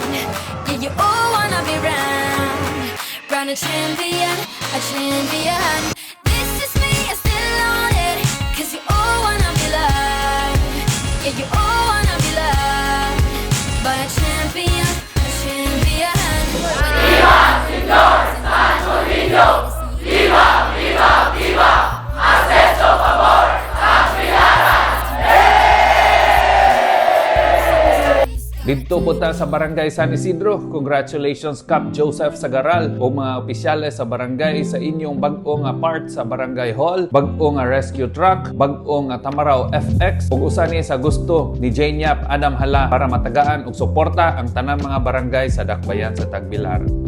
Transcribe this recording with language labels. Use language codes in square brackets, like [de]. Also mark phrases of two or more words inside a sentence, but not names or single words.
[en] Yeah, you all wanna be round. Round a champion, a champion. This is me, I'm still on it. Cause you all wanna be loved. Yeah, you all wanna be loved. By a champion, a champion. [es] Viva, señor Santo Niño. Viva, viva, viva. Acceso, favor, [ceb] Dito po ta sa Barangay San Isidro. Congratulations Cap Joseph Sagaral o mga opisyales sa barangay sa inyong bag-o nga part sa Barangay Hall, bag-o nga [en] rescue truck, [ceb] bag-o nga Tamaraw FX ug usa ni sa gusto ni Jane Yap, Adam Hala para matagaan og suporta ang tanang mga barangay sa dakbayan sa Tagbilaran.